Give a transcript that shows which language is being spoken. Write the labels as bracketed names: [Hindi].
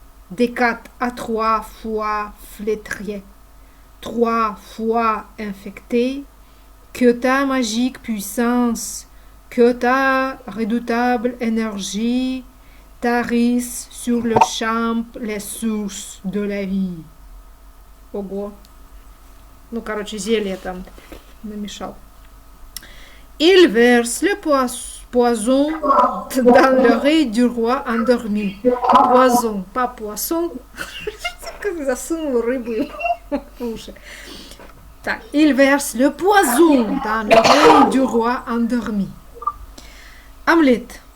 [French] des 4 à 3 fois flétrier, 3 fois infecté, que ta magique puissance, que ta redoutable énergie tarissent sur le champ les sources de la vie. [Russian] Ого. Ну, короче, зелье там намешал. [French] Il verse le poison dans l'oreille du roi endormi. Poison, pas poisson. [Russian] Как засунул рыбу в уши. Так, [French] il verse le poison dans l'oreille du roi endormi. Hamlet.